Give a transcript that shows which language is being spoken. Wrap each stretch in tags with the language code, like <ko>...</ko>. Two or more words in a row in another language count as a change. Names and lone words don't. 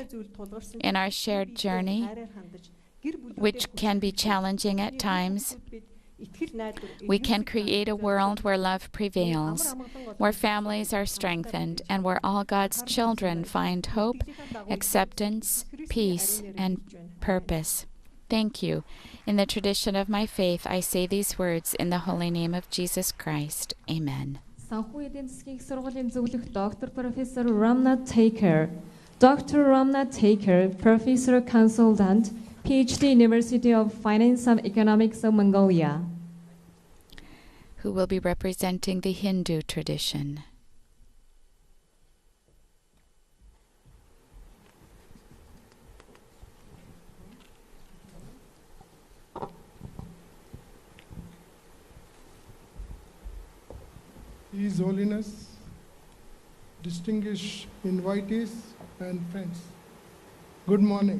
<en>In our shared journey, which can be challenging at times, we can create a world where love prevails, where families are strengthened, and where all God's children find hope, acceptance, peace, and purpose. Thank you. In the tradition of my faith, I say these words in the holy name of Jesus Christ. Amen.</en> <mn>Санхүү эдийн засгийн сургуулийн зөвлөх доктор профессор Ramnath Taker, Dr.</mn> <en>Ramnath Taker, Professor Consultant, PhD, University of Finance and Economics of Mongolia, who will be representing the Hindu tradition. His Holiness, distinguished invitees and friends, good morning.</en>